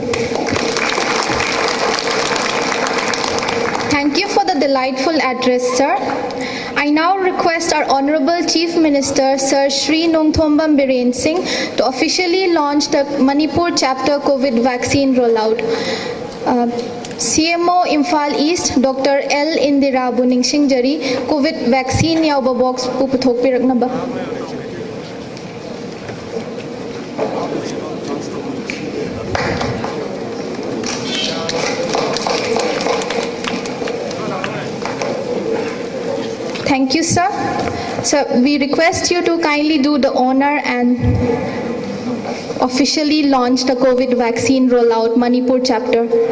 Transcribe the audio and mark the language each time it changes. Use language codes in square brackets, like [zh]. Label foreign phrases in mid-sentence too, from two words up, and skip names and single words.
[en] Thank you for the delightful address, sir. I now request our Honorable Chief Minister, Sir Shri Nongthombam Biren Singh, to officially launch the Manipur chapter COVID vaccine rollout. CMO IMPHAL East, Dr. L. [mni] Indira Buning Singjari, [en] COVID vaccine [mni] yauba box puputhok piraknaba. [en] Thank you, sir. So we request you to kindly do the honor and officially launch the COVID vaccine rollout Manipur chapter.